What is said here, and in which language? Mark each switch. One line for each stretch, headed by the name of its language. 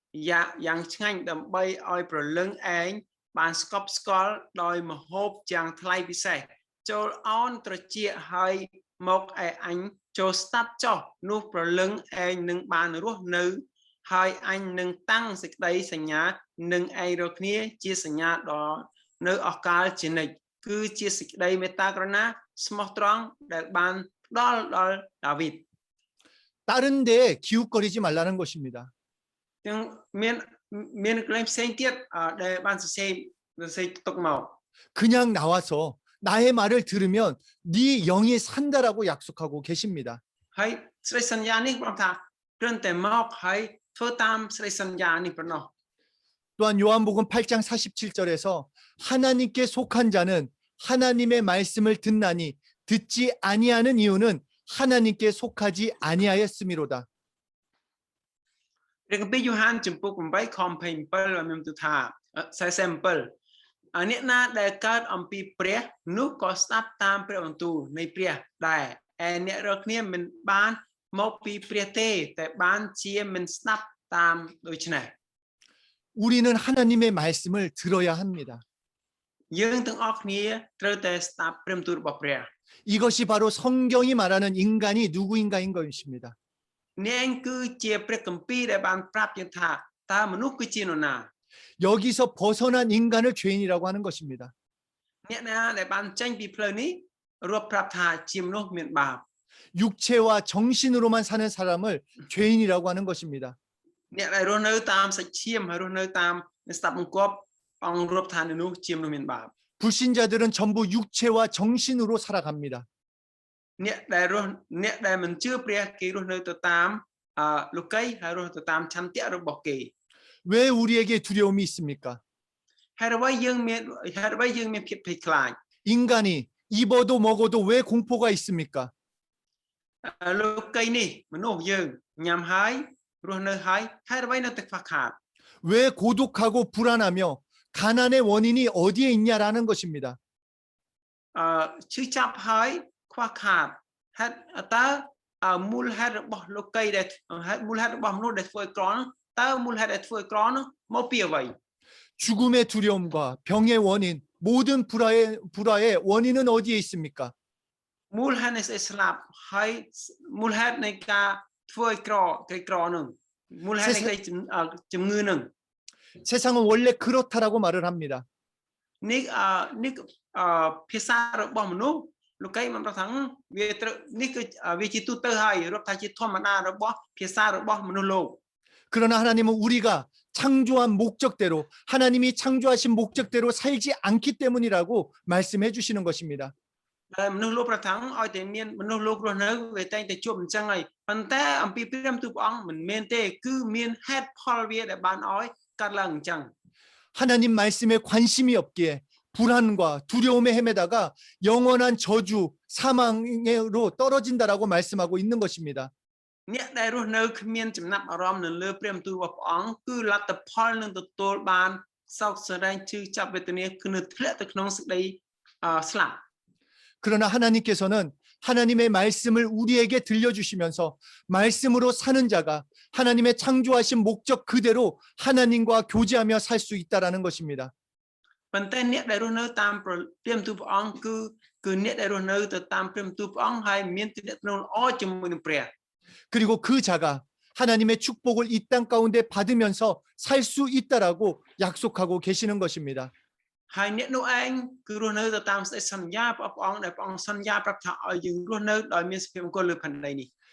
Khmer: យ៉ាងឆ្ងាញ់ដើម្បីឲ្យប្រលឹងឯងបានស្កប់ស្កល់ដោយម្ហូបយ៉ាងថ្លៃពិសេសចូលអោនត្រចៀកហើយមកឯអញចូលស្ដាប់ចោះនោះប្រលឹងឯងនឹងបានរស់នៅ ហើយអញនឹងតាំងសេចក្តីសញ្ញានឹងឯងរាល់គ្នាជាសញ្ញាដល់នៅអកាលជានិច្ចគឺជាសេចក្តីមេត្តាករុណាស្មោះត្រង់ដែលបានផ្ដល់ដល់ដាវីត
Korean: 다른 데에 기웃거리지 말라는 것입니다.
Khmer: ទាំងមានកន្លែងផ្សេងទៀតដែលបានសរសេរទុកមក
Korean: 그냥 나와서 나의 말을 들으면 네 영이 산다라고 약속하고 계십니다.
Khmer: ហើយសេចក្តីសន្យានេះបងថាគ្រាន់តែមកហើយធ្វើតាមសេចក្តីសន្យានេះប៉ុណ្ណោះ
Korean: 또한 요한복음 8장 47절에서 하나님께 속한 자는 하나님의 말씀을 듣나니 듣지 아니하는 이유는 하나님께 속하지 아니하였음이로다.
Khmer: ព្រះគម្ពីរយ៉ូហានចំពុក8ខ27បានមានបន្ទូលថា47អ្នកណាដែលកើតអំពីព្រះនោះក៏ស្ដាប់តាមព្រះបន្ទូលនៃព្រះដែរឯអ្នករាល់គ្នាមិនបានមកពីព្រះទេតែបានជាមិនស្ដាប់តាមដូច្នេះ
Korean: 우리는 하나님의 말씀을 들어야 합니다.
Khmer: យើងទាំងអស់គ្នាត្រូវតែស្ដាប់ព្រះបន្ទូលរបស់ព្រះ
Korean: 이것이 바로 성경이 말하는 인간이 누구인가인 것입니다.
Khmer: នេះគឺជាព្រះគម្ពីរដែលបានប្រាប់យើងថាតើមនុស្សគឺជានរណា
Korean: 여기서 벗어난 인간을 죄인이라고 하는 것입니다.
Khmer: អ្នកណាដែលបានចេញពីផ្លូវនេះរាប់ប្រាប់ថាជាមនុស្សមានបាប
Korean: 육체와 정신으로만 사는 사람을 죄인이라고 하는 것입니다.
Khmer: អ្នកដែលរស់នៅតាមសាច់ឈាមហើយរស់នៅតាមស្ដាប់បង្គាប់អង្គរាប់ថាមនុស្សជាមនុស្សមានបាប
Korean: 불신자들은 전부 육체와 정신으로 살아갑니다.
Khmer: អ្នកដែលមិនជឿព្រះគេរស់នៅទៅតាមលោកីហើយរស់ទៅតាមឆន្ទៈរបស់គេ
Korean: 왜 우리에게 두려움이 있습니까?
Khmer: ហេតុអ្វីយើងមានភាពភ័យខ្លាច
Korean: 인간이 입어도 먹어도 왜 공포가 있습니까?
Khmer: លោកីនេះមនុស្សយើងញ៉ាំហើយរស់នៅហើយហេតុអ្វីនៅតែខ្វះខាត
Korean: 왜 고독하고 불안하며 가난의 원인이 어디에 있냐라는 것입니다.
Khmer: ឈឺចាប់ហើយខ្វះខាតហេតុតើមូលហេតុរបស់លោកីដែលមូលហេតុរបស់មនុស្សដែលធ្វើឲ្យក្រនោះតើមូលហេតុដែលធ្វើឲ្យក្រនោះមកពីអ្វី
Korean: 죽음의 두려움과 병의 원인, 모든 불화의 원인은 어디에 있습니까?
Khmer: មូលហេតុនៃសេចក្តីស្លាប់ហើយមូលហេតុនៃការធ្វើឲ្យក្រនឹងមូលហេតុនៃជំងឺនឹង
Korean: 세상은 원래 그렇다라고 말을 합니다.
Khmer: នេះភាសារបស់មនុស្សលោកីមិនប្រថាវានេះគឺវាជាទូទៅហើយរាប់ថាជាធម្មតារបស់ភាសារបស់មនុស្សលោក
Korean: 그러나 하나님은 우리가 창조한 목적대로 하나님이 창조하신 목적대로 살지 않기 때문이라고 말씀해 주시는 것입니다.
Khmer: ដែលមនុស្សលោកប្រថាឲ្យតែមានមនុស្សលោករស់នៅវាតែងតែជួបអញ្ចឹងហើយប៉ុន្តែអំពីព្រះបន្ទូលព្រះអង្គមិនមែនទេគឺមានហេតុផលវាដែលបានឲ្យកើតឡើងអញ្ចឹង
Korean: 하나님 말씀에 관심이 없기에 불안과 두려움에 헤매다가 영원한 저주, 사망으로 떨어진다라고 말씀하고 있는 것입니다.
Khmer: អ្នកដែលរស់នៅគ្មានចំណាប់អារម្មណ៍នៅលើព្រះបន្ទូលរបស់ព្រះអង្គគឺលទ្ធផលនឹងទទួលបានសោកសន្រែងឈឺចាប់វេទនាគឺនឹងធ្លាក់ទៅក្នុងសេចក្តីស្លាប់
Korean: 그러나 하나님께서는 하나님의 말씀을 우리에게 들려주시면서 말씀으로 사는 자가 하나님의 창조하신 목적 그대로 하나님과 교제하며 살 수 있다라는 것입니다.
Khmer: ប៉ុន្តែអ្នកដែលរស់នៅតាមព្រះបន្ទូលព្រះអង្គគឺអ្នកដែលរស់នៅទៅតាមព្រះបន្ទូលព្រះអង្គហើយមានទំនាក់ទំនងល្អជាមួយនឹងព្រះ
Korean: 그리고 그 자가 하나님의 축복을 이 땅 가운데 받으면서 살 수 있다라고 약속하고 계시는 것입니다.
Khmer: ហើយអ្នកនោះឯងគឺរស់នៅទៅតាមសេចក្តីសន្យាព្រះអង្គដែលព្រះអង្គសន្យាប្រាប់ថាឲ្យយើងរស់នៅដោយមានសុភមង្គលលើផែនដីនេះ